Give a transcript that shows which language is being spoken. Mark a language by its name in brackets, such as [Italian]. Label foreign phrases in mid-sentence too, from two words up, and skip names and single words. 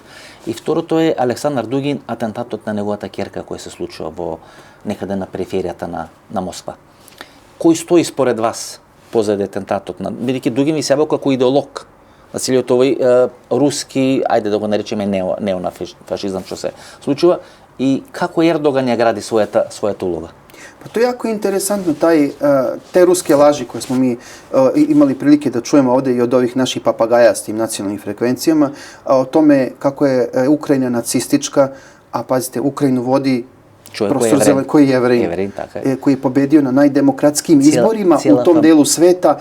[Macedonian] И второто е Александар Дугин, атентатот на неговата ќерка кој се случува во некаде на периферијата на Москва. Кој стои според вас позади атентатот на, бидејќи Дугин ви се јавува како идеолог на целиот овој руски, ајде да го наречеме неонафашизам што се случува, и како Ердоган ја гради својата улога? [Serbian] Pa to je jako interesantno, te ruske laži koje smo mi imali prilike da čujemo ovdje i od ovih naših papagaja s tim nacionalnim frekvencijama, o tome kako je Ukrajina nacistička, a pazite, Ukrajinu vodi profesor Zelen, koji je Jevrej, koji je pobedio na najdemokratskijim izborima u tom delu sveta.